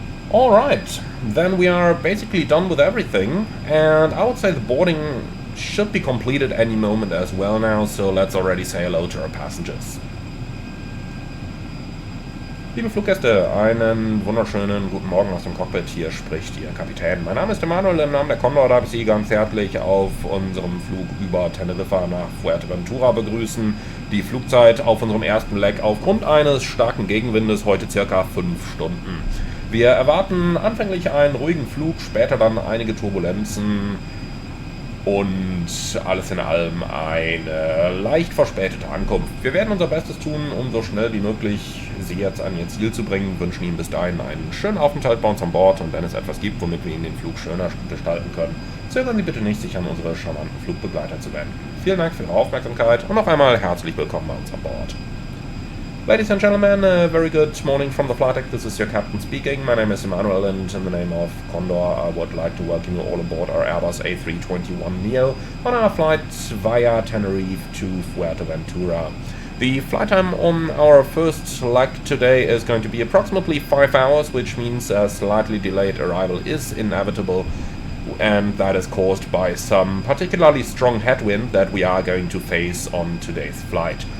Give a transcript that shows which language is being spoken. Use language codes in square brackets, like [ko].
[en] Alright, then we are basically done with everything, and I would say the boarding should be completed any moment as well now, so let's already say hello to our passengers. [de] Liebe Fluggäste, einen wunderschönen guten Morgen aus dem Cockpit, hier spricht Ihr Kapitän. Mein Name ist Emanuel, im Namen der Condor darf ich Sie ganz herzlich auf unserem Flug über Tenerife nach Fuerteventura begrüßen. Die Flugzeit auf unserem ersten Leg aufgrund eines starken Gegenwindes heute circa 5 Stunden. Wir erwarten anfänglich einen ruhigen Flug, später dann einige Turbulenzen und alles in allem eine leicht verspätete Ankunft. Wir werden unser Bestes tun, um so schnell wie möglich Sie jetzt an Ihr Ziel zu bringen, wünschen Ihnen bis dahin einen schönen Aufenthalt bei uns an Bord und wenn es etwas gibt, womit wir Ihnen den Flug schöner gestalten können, zögern Sie bitte nicht, sich an unsere charmanten Flugbegleiter zu wenden. Vielen Dank für Ihre Aufmerksamkeit und noch einmal herzlich willkommen bei uns an Bord. [en] Ladies and gentlemen, a very good morning from the flight deck. This is your captain speaking. My name is Emanuel, and in the name of Condor, I would like to welcome you all aboard our Airbus A321neo on our flight via Tenerife to Fuerteventura. The flight time on our first leg today is going to be approximately 5 hours, which means a slightly delayed arrival is inevitable, and that is caused by some particularly strong headwind that we are going to face on today's flight.